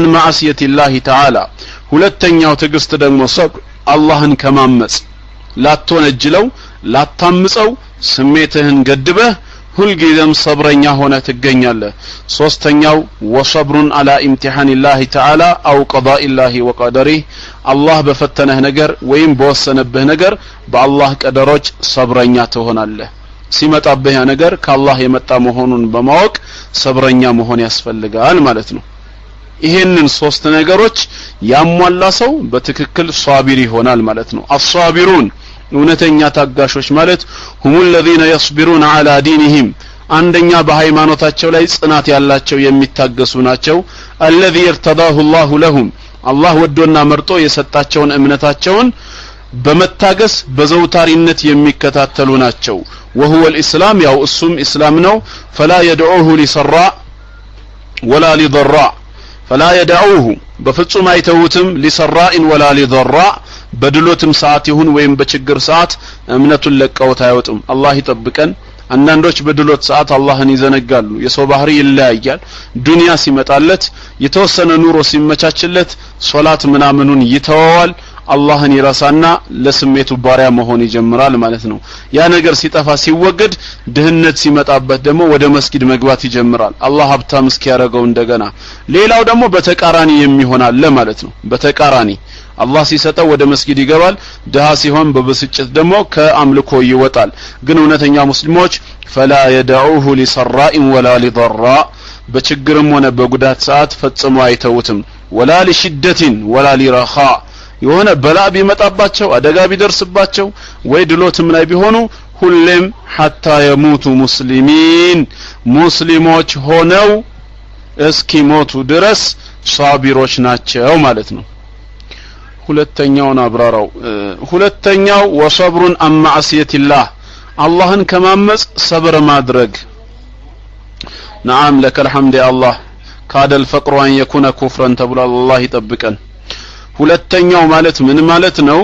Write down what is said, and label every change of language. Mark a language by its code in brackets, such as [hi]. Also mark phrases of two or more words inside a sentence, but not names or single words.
[ar] معصية الله تعالى [am] ሁለተኛው ትዕግስት ደግሞ ሰብር አላህን ከማመጽ ላትወነጅለው ላታምጸው ስሜትህን ገድበህ ሁልጊዜም ሰብረኛ ሆነ ትገኛለህ። ሶስተኛው [ar] وصبر على امتحان الله تعالى أو قضاء الله وقدره [am] አላህ በፈተነህ ነገር ወይም በወሰነብህ ነገር በአላህ ቀደሮች ሰብረኛ ትሆናለህ። ሲመጣብህ ያ ነገር ከአላህ የመጣ መሆኑን በማወቅ ሰብረኛ መሆን ያስፈልጋል ማለት ነው። ይሄንን ሶስት ነገሮች ያሟላ ሰው በትክክል ሷቢር ይሆናል ማለት ነው። አሷቢሩን እውነተኛ ታጋሾች ማለት [ar] هم الذين يصبرون على دينهم [am] አንደኛ በሃይማኖታቸው ላይ ጽናት ያላቸው የሚታገሱ ናቸው። [ar] الذي ارتضاه الله لهم [am] አላህ ወዶና መርጦ የሰጣቸውን እምነታቸውን በመታገስ በዘውታሪነት የሚከታተሉ ናቸው። [ar] وهو الاسلام [am] ያው እሱም እስላም ነው። [ar] فلا يدعوه لسراء ولا لضراء فلا يدعوه [am] በፍጹም አይተውትም [ar] لسراء ولا لضراء [am] በድሎትም ሰዓት ይሁን ወይም በችግር ሰዓት እምነቱን ለቀውት አይወጡም። አላህ ይጠብቀን። አንዳንዶች በድሎት ሰዓት አላህን ይዘነጋሉ። የሰው ባህሪ ይለያያል። ዱንያ ሲመጣለት የተወሰነ ኑሮ ሲመቻችለት ሶላት ምናምኑን ይተዋዋል። አላህን ይረሳና ለስሜቱ ባሪያ መሆን ይጀምራል ማለት ነው። ያ ነገር ሲጠፋ ሲወገድ ድህነት ሲመጣበት ደግሞ ወደ መስጊድ መግባት ይጀምራል። አላህ ሀብታም እስኪያረገው እንደገና። ሌላው ደግሞ በተቃራኒ የሚሆናል ማለት ነው። በተቃራኒ አላህ ሲሰጠው ወደ መስጊድ ይገባል። ድሃ ሲሆን በብስጭት ደግሞ ከአምልኮ ይወጣል። ግን እውነተኛ ሙስሊሞች [ar] فلا يدعوه لسراء ولا لضراء [am] በችግርም ሆነ በጉዳት ሰዓት ፈጽሞ አይተውትም። [ar] ولا لشدة ولا لرخاء [am] የሆነ በላ ቢመጣባቸው አደጋ ቢደርስባቸው ወይ ድሎትም ላይ ቢሆኑ ሁሌም [ar] حتى يموتوا مسلمين [am] ሙስሊሞች ሆነው እስኪሞቱ ድረስ ሷቢሮች ናቸው ማለት ነው። ሁለተኛውን አብራራው። ሁለተኛው [ar] وصبر عن معصية الله [am] አላህን ከማመጽ ሰብር ማድረግ። [ar] نعم لك الحمد الله كاد الفقر أن يكون كفرا [am] ተብሏል። አላህ ይጠብቀን። ሁለተኛው ማለት ምን ማለት ነው?